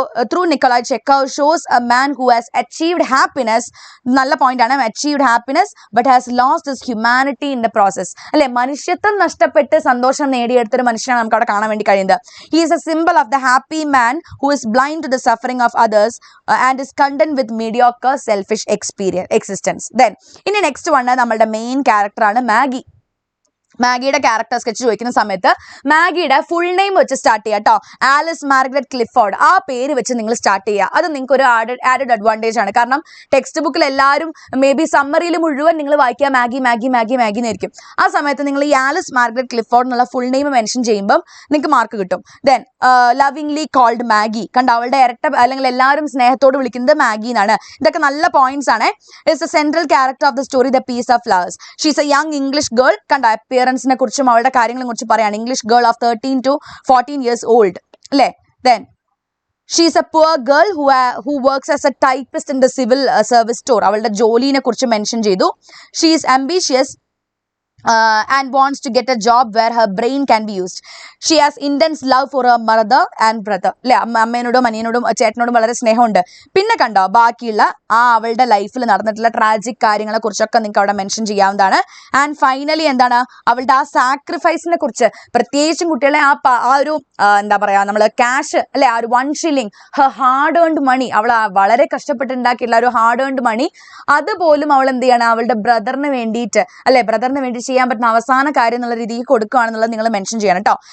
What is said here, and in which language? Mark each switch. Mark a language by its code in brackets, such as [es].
[en] through Nikolai Chekhov shows a man who has achieved happiness. [ml] നല്ല point ആണ്, [en] achieved happiness but has lost his humanity in the process. [ml] അല്ലെ, മനുഷ്യത്വം നഷ്ടപ്പെട്ട് സന്തോഷം നേടിയെടുത്തൊരു മനുഷ്യനാണ് നമുക്ക് അവിടെ കാണാൻ വേണ്ടി കഴിയുന്നത്. [en] He is a symbol of the happy man who is blind to the suffering of others and is content with mediocre selfish existence. [ml] Then ഇനി നെക്സ്റ്റ് വൺ നമ്മളുടെ മെയിൻ ക്യാരക്ടർ ആണ് മാഗി. മാഗിയുടെ ക്യാരക്ടർ സ്കെച്ച് ചോദിക്കുന്ന സമയത്ത് മാഗിയുടെ full name വെച്ച് start ചെയ്യുക കേട്ടോ. Alice Margaret Clifford, ആ പേര് വെച്ച് നിങ്ങൾ സ്റ്റാർട്ട് ചെയ്യുക. അത് നിങ്ങൾക്ക് ഒരു ആഡഡ് അഡ്വാൻറ്റേജ് ആണ്. കാരണം ടെക്സ്റ്റ് ബുക്കിൽ എല്ലാവരും മേ ബി സമ്മറിയിൽ മുഴുവൻ നിങ്ങൾ വായിക്കുക മാഗി മാഗി മാഗി മാഗി എന്നായിരിക്കും. ആ സമയത്ത് നിങ്ങൾ ഈ ആലിസ് മാർഗരറ്റ് ക്ലിഫോർഡ് എന്നുള്ള ഫുൾ നെയിം മെൻഷൻ ചെയ്യുമ്പം നിങ്ങൾക്ക് മാർക്ക് കിട്ടും. [en] then lovingly called Maggie, [ml] കണ്ട അവളുടെ ഇരട്ട അല്ലെങ്കിൽ എല്ലാവരും സ്നേഹത്തോട് വിളിക്കുന്നത് മാഗി എന്നാണ്. ഇതൊക്കെ നല്ല പോയിന്റ്സ് ആണ്. [en] It's the central character of the story the piece of flowers. She's a young English girl, [ml] കണ്ട അപ്പിയറൻസിനെ കുറിച്ചും അവളുടെ കാര്യങ്ങളെ കുറിച്ച് പറയാണ്. [en] English girl of 13 to 14 years old അല്ലേ. Then she is a poor girl who works as a typist in the civil service store. [ml] അവളുടെ ജോലിനെ കുറിച്ച് mention ചെയ്തു. [en] She is ambitious and wants to get a job where her brain can be used. She has intense love for her mother and brother. [ml] അല്ലെ, അമ്മേനോടും അനിയനോടും ചേട്ടനോടും വളരെ സ്നേഹമുണ്ട്. പിന്നെ കണ്ടോ ബാക്കിയുള്ള ആ അവളുടെ ലൈഫിൽ നടന്നിട്ടുള്ള ട്രാജിക് കാര്യങ്ങളെ കുറിച്ചൊക്കെ നിങ്ങൾക്ക് അവിടെ മെൻഷൻ ചെയ്യാവുന്നതാണ്. ആൻഡ് ഫൈനലി എന്താണ് അവളുടെ ആ സാക്രിഫൈസിനെ കുറിച്ച്, പ്രത്യേകിച്ചും കുട്ടികളെ ആ ഒരു എന്താ പറയാ നമ്മൾ ക്യാഷ് അല്ലെ, ആ ഒരു 1 shilling [en] her hard earned money, [ml] അവൾ വളരെ കഷ്ടപ്പെട്ടുണ്ടാക്കിയുള്ള ഒരു ഹാർഡ് ഏൺഡ് മണി, അതുപോലും അവൾ എന്ത് ചെയ്യണം അവളുടെ ബ്രദറിന് വേണ്ടിയിട്ട് അല്ലെ, ബ്രദറിന് വേണ്ടി ചെയ്യാൻ പറ്റുന്ന അവസാന കാര്യം എന്നുള്ള രീതിയിൽ കൊടുക്കുകയാണെന്നുള്ളത് നിങ്ങൾ മെൻഷൻ ചെയ്യണം കേട്ടോ.